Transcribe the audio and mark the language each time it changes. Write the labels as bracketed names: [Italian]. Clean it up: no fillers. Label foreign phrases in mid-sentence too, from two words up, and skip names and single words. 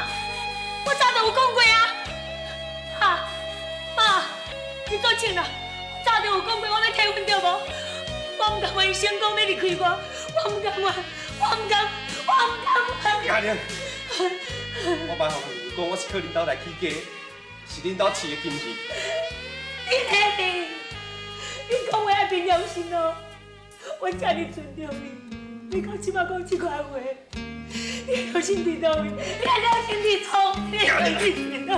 [Min Nan Chinese] 我早就有讲过啊！啊，妈，你做清啦！我早就有讲过我要退婚对无？我唔甘愿伊成功要离开我，我唔甘愿，我唔甘。阿玲，我捌互你讲，我是靠恁兜来起家，是恁兜饲的金鱼。你确定？你讲话也凭良心哦！我遮尔尊重你，你到即摆讲这款话，你良心伫倒位？你良心伫错？你良心伫倒？